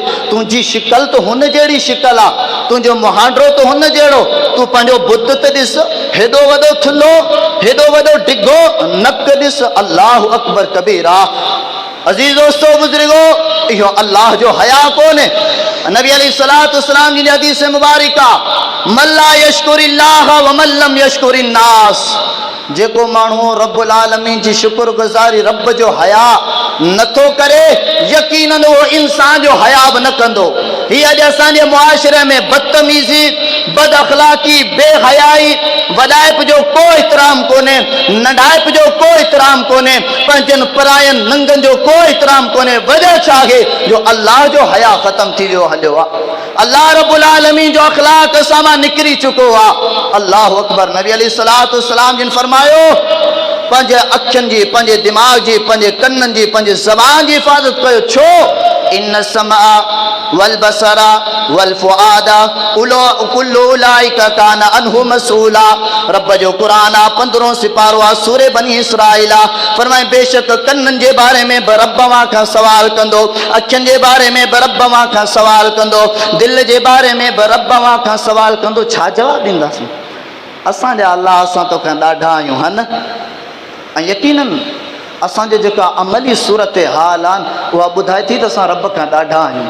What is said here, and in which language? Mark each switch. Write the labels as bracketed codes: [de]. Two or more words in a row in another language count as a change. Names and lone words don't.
[sd] तुंहिंजी शिकल त हुन जहिड़ी शिकल आहे, तुंहिंजो मुहांडो त हुन जहिड़ो, तूं पंहिंजो बुत त ॾिस, हेॾो वॾो थुल्हो, हेॾो वॾो डिघो नक ॾिस। [ar] الله أكبر كبيرا. [sd] अज़ीज़ दोस्तो बुज़ुर्गो, इहो अल्लाह जो हया कोन्हे। नबी [ar] عليه الصلاة والسلام [sd] जी हदीस मुबारका [ar] من لا يشكر الله ومن لم يشكر الناس, [sd] जेको माण्हू [ar] رب العالمين [sd] जी शुक्रगुज़ारी रब जो हया नथो करे, यकीनन उहो इंसान जो हया बि न कंदो। हीअ अॼु असांजे मुआशिरे में बदतमीज़ी, बद अखलाक़ी, बेहयाई, वॾाइप जो को एतिराम कोन्हे, नंढाइप जो को एतिराम कोन्हे, पंहिंजनि परायनि नंगनि जो को एतिराम कोन्हे। वजह छा आहे? जो अल्लाह जो हया ख़तम थी वियो हलियो आहे। [ar] الله رب العالمين [sd] जो अखलाक असां मां निकिरी चुको आहे। [ar] الله أكبر. [sd] नबी [ar] عليه الصلاة والسلام [sd] जिन फरमायो पंहिंजे अखियुनि जी, पंहिंजे दिमाग़ जी, पंहिंजे कननि जी, पंहिंजे ज़बान जी हिफ़ाज़त कयो। छो? [ar] إن السمع والبصر والفؤاد كل أولئك كان عنه مسؤولا. [sd] रब जो क़ुरान आहे, 15 सिपारो आहे, सूरे बनी इसराइल आहे। फरमाए बेशक कननि जे बारे में बि रब मां खां सवाल कंदो, अखियुनि जे बारे में बि रब मां खां सवाल कंदो, दिलि जे बारे में बि रब मां खां सवाल कंदो। छा जवाबु ॾींदासीं? असांजा अल्लाह असां तोखां ॾाढा आहियूं हा न। ऐं यकीनन असांजे जेका अमली सूरत हाल आहिनि उहा ॿुधाए थी त असां रब खां ॾाढा आहियूं।